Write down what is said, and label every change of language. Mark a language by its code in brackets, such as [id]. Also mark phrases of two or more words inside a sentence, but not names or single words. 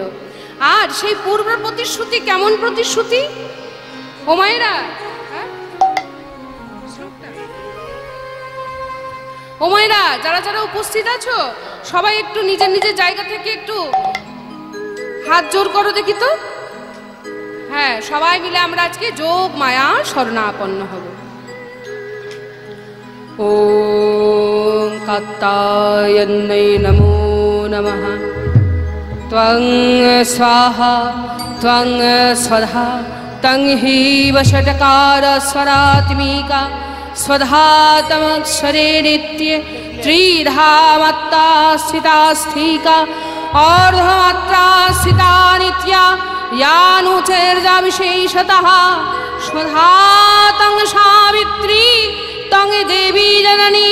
[bn] আর সেই পূর্ব প্রতিশ্রুতি কেমন প্রতিশ্রুতি ও মায়েরা, ও মায়েরা যারা যারা উপস্থিত আছো সবাই একটু নিজের নিজের জায়গা থেকে একটু হাত জোর করো দেখি তো। হ্যাঁ, সবাই মিলে আমরা আজকে যোগ মায়া শরণাপন্ন হব। [sa] ওম কাত্যায়ন্যৈ নমো নমঃ। ত্বং স্বাহা ত্বং স্বধা তং হি বষটকার স্বরাত্মিকা स्वधातमक्षरे नित्ये त्रिधा मत्ता स्थिता स्थिका अर्धमात्रा स्थिता नित्या यानुचैर्जा विशेषतः स्वधा तं सावित्री तं देवी जननी